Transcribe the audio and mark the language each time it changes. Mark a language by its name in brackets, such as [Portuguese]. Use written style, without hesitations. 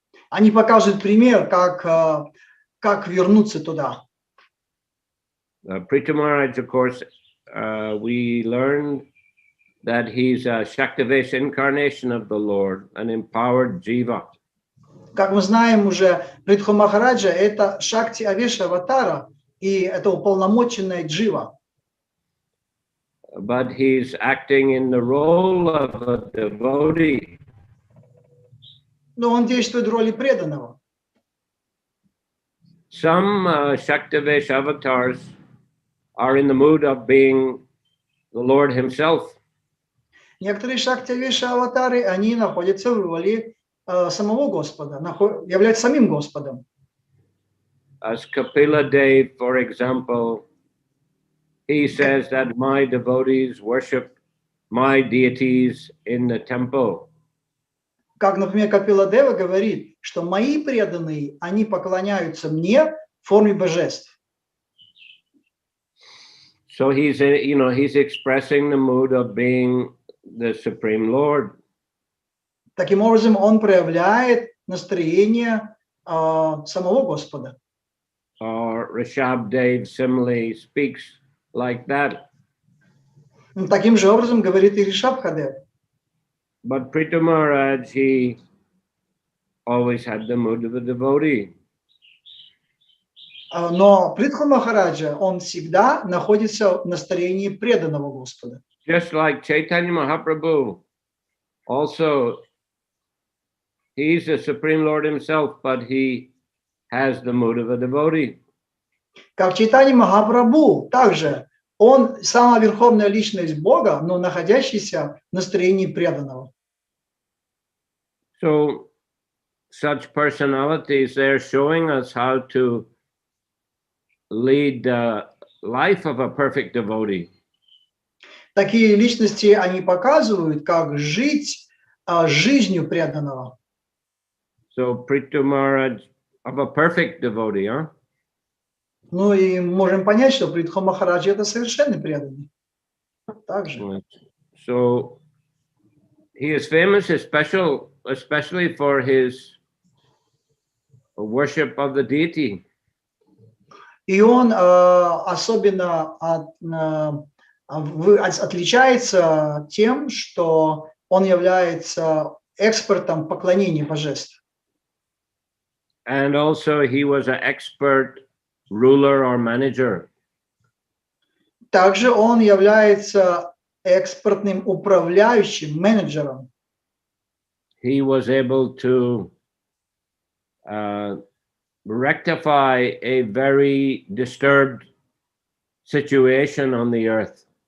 [Russian] Они покажут пример, как вернуться туда. [English] Prитhu Maharaj, of course, we learned that he's a Shaktivesh incarnation of the Lord, an empowered jiva. [Russian] Как мы знаем уже, Притху Махараджа – это Шакти Авеша Аватара, и это уполномоченная джива. [English] But he's acting in the role of a devotee. [Russian] Но он действует в роли преданного. [English] Some Shaktivesh avatars are in the mood of being the Lord himself. [Russian] Некоторые Шакти Авеша Аватары, они находятся в роли самого Господа, являются самим Господом. [English] As Kapila Dev, for example, he says that my devotees worship my deities in the temple. [Russian] Как, например, Капила Дева говорит, что мои преданные, они поклоняются мне в форме божеств. [English] So he's expressing the mood of being the Supreme Lord. [Russian] Таким образом, он проявляет настроение самого Господа. [English] Rishabh Dev similarly speaks like that. [Russian] Таким же образом говорит и Ришабхадев. [English] But Prитhu Maharaj, he always had the mood of a devotee. [Russian] Но Притху Махараджа, он всегда находится в настроении преданного Господа. [English] Just like Chaitanya Mahaprabhu, also he's the Supreme Lord himself, but he has the mood of a devotee. [Russian] Как Чайтанья Махапрабху, также он самая верховная личность Бога, но находящийся в настроении преданного. [English] So such personalities, they're showing us how to lead life of a perfect devotee. [Russian] Такие личности, они показывают, как жить жизнью преданного. [English] So Prитху Махарадж of a perfect devotee, huh? [Russian] Ну и можем понять, что Притху Махарадж это совершенный преданный. Также. [English] So he is famous, especially for his worship of the deity. [Russian] И он особенно отличается тем, что он является экспертом поклонения божеств. [English] And also he was an expert ruler or manager. [Russian] Также он является экспертным управляющим, менеджером. [English] He was able to rectify a very disturbed situation on the earth.